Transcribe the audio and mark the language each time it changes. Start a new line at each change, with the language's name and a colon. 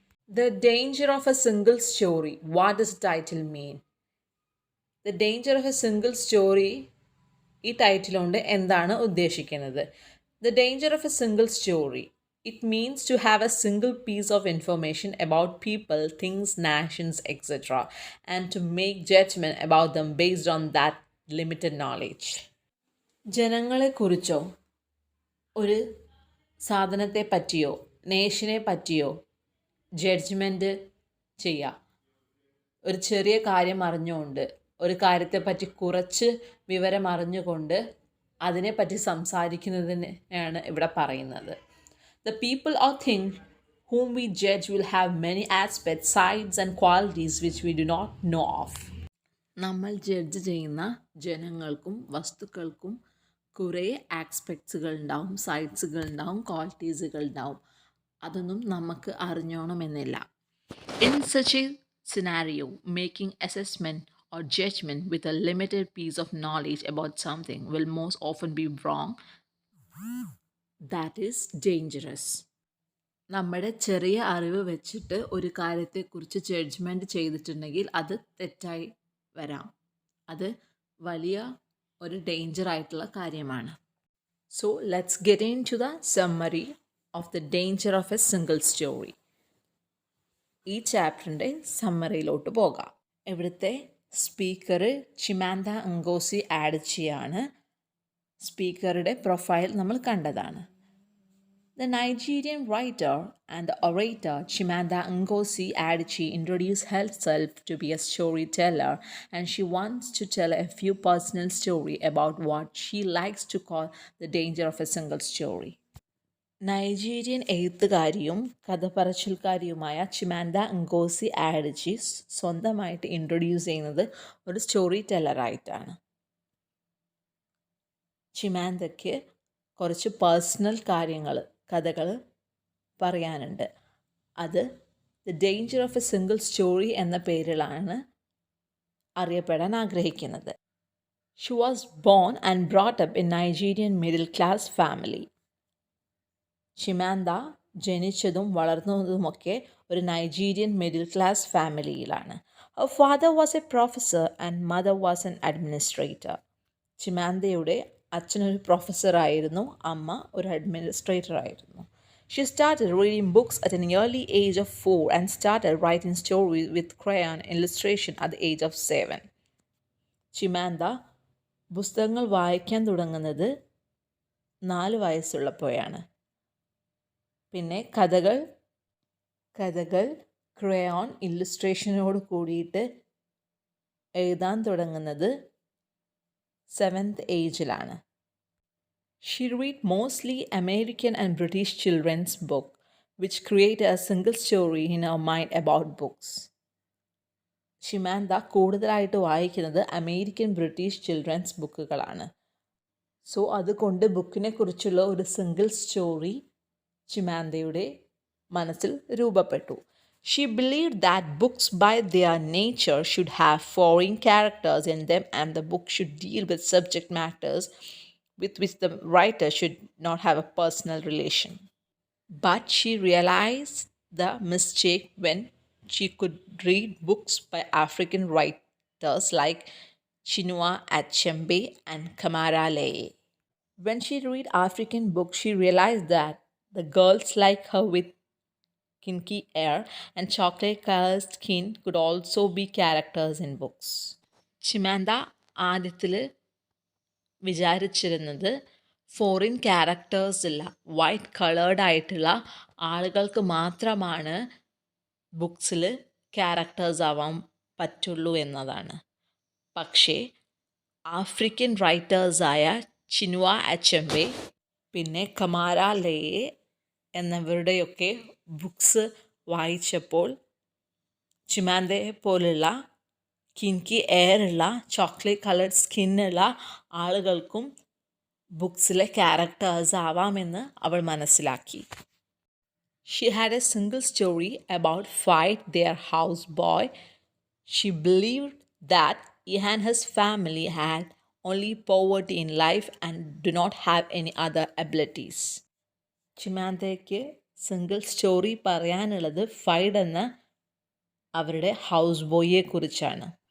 English: The danger of a single story. What does the title mean?
Malayalam: The danger of A single story ഈ title കൊണ്ട് എന്താണ് ഉദ്ദേശിക്കുന്നത്?
English: The danger of a single story, it means to have a single piece of information about people, things, nations, etcetera, and to make judgement about them based on that limited knowledge.
Malayalam: ജനങ്ങളെക്കുറിച്ചോ ഒരു സാധനത്തെ പറ്റിയോ നേഷനെ പറ്റിയോ judgement ചെയ്യുക. ഒരു ചെറിയ കാര്യം അറിഞ്ഞുകൊണ്ട്, ഒരു കാര്യത്തെപ്പറ്റി കുറച്ച് വിവരം അറിഞ്ഞുകൊണ്ട് അതിനെപ്പറ്റി സംസാരിക്കുന്നതിനെയാണ് ഇവിടെ പറയുന്നത്.
English: The people or thing whom we judge will have many aspects, sides and qualities which we do not know of.
Malayalam: നമ്മൾ ജഡ്ജ് ചെയ്യുന്ന ജനങ്ങൾക്കും വസ്തുക്കൾക്കും കുറേ ആസ്പെക്ട്സുകൾ ഉണ്ടാവും, സൈഡ്സുകൾ ഉണ്ടാവും, ക്വാളിറ്റീസുകൾ ഉണ്ടാവും. അതൊന്നും നമുക്ക് അറിഞ്ഞോണമെന്നില്ല.
English: In such a scenario, making assessment or judgment with a limited piece of knowledge about something will most often be wrong. That is dangerous.
Malayalam: നമ്മുടെ ചെറിയ അറിവ് വെച്ചിട്ട് ഒരു കാര്യത്തെക്കുറിച്ച് ജഡ്ജ്മെൻറ്റ് ചെയ്തിട്ടുണ്ടെങ്കിൽ അത് തെറ്റായി വരാം. അത് വലിയ ഒരു ഡേഞ്ചർ ആയിട്ടുള്ള കാര്യമാണ്.
English: So let's get into the summary of the danger of a single story.
Malayalam: ഈ ചാപ്റ്ററിൻ്റെ സമ്മറിയിലോട്ട് പോകാം. ഇവിടുത്തെ സ്പീക്കർ ചിമാന്ത ngozi ആഡിച്ചിയാണ്. സ്പീക്കറുടെ പ്രൊഫൈൽ നമ്മൾ കണ്ടതാണ്.
English: The Nigerian writer and the orator Chimamanda Ngozi Adichie introduced herself to be a storyteller, and she wants to tell a few personal stories about what she likes to call the danger of a single story.
Malayalam: Nigerian എഴുത്തുകാരിയും കഥ പറച്ചിൽക്കാരിയുമായ ചിമാന്ത ngozi ആഡിച്ചി സ്വന്തമായിട്ട് introduce ചെയ്യുന്നത് ഒരു story ടെല്ലറായിട്ടാണ്. ചിമാന്തയ്ക്ക് കുറച്ച് personal കാര്യങ്ങൾ, കഥകൾ പറയാനുണ്ട്. അത് the danger of A single story എന്ന പേരിലാണ് അറിയപ്പെടാൻ ആഗ്രഹിക്കുന്നത്.
English: She was born and brought up in Nigerian middle class family.
Malayalam: ചിമാന്ത ജനിച്ചതും വളർന്നതുമൊക്കെ ഒരു Nigerian middle class ഫാമിലിയിലാണ്.
English: Her father was a professor and mother was an administrator.
Malayalam: ചിമാന്തയുടെ അച്ഛനൊരു പ്രൊഫസറായിരുന്നു, അമ്മ ഒരു അഡ്മിനിസ്ട്രേറ്റർ ആയിരുന്നു.
English: She started reading books at an early age of 4 and started writing stories with crayon illustration at the age of 7.
Malayalam: ചിമാന്ത പുസ്തകങ്ങൾ വായിക്കാൻ തുടങ്ങുന്നത് 4 വയസ്സുള്ളപ്പോഴാണ്. പിന്നെ കഥകൾ crayon ഇല്ലുസ്ട്രേഷനോട് കൂടിയിട്ട് എഴുതാൻ തുടങ്ങുന്നത് 7th ഏജിലാണ്.
English: She read mostly American and British children's books, which created a single story in her mind about books.
Malayalam: ചിമാന്ത കൂടുതലായിട്ട് വായിക്കുന്നത് അമേരിക്കൻ ബ്രിട്ടീഷ് ചിൽഡ്രൻസ് ബുക്കുകളാണ്. സോ അതുകൊണ്ട് ബുക്കിനെ കുറിച്ചുള്ള ഒരു സിംഗിൾ സ്റ്റോറി ചിമാന്തയുടെ മനസ്സിൽ രൂപപ്പെട്ടു.
English: She believed that books by their nature should have foreign characters in them, and the book should deal with subject matters with which the writer should not have a personal relation. But she realized the mistake when she could read books by African writers like Chinua Achebe and Kamara Leye. When she read African books, she realized that the girls like her with kinky hair and chocolate-colored skin could also be characters in books.
Malayalam: ചിമാന്ത ആദ്യത്തിൽ വിചാരിച്ചിരുന്നത് foreign ക്യാരക്ടേഴ്സില്ല, white coloured ആയിട്ടുള്ള ആളുകൾക്ക് മാത്രമാണ് ബുക്സിൽ characters ആവാൻ പറ്റുള്ളൂ എന്നതാണ്. പക്ഷേ African റൈറ്റേഴ്സായ Chinua അച്ചെമ്പെ പിന്നെ കമാര ലേയെ എന്നിവരുടെയൊക്കെ ബുക്സ് വായിച്ചപ്പോൾ ചിമാന്തയെ പോലുള്ള കിൻകി എയറുള്ള ചോക്ലേറ്റ് കളർഡ് സ്കിന്നുള്ള ആളുകൾക്കും ബുക്സിലെ ക്യാരക്ടേഴ്സ് ആവാമെന്ന് അവൾ മനസ്സിലാക്കി.
English: She had a single story about Fight, their houseboy. She believed that he and his family had only poverty in life and do not have any other abilities.
Malayalam: ചിമാന്തയ്ക്ക് single story പറയാനുള്ളത് fried എന്ന അവരുടെ house ബോയിയെ കുറിച്ചാണ്.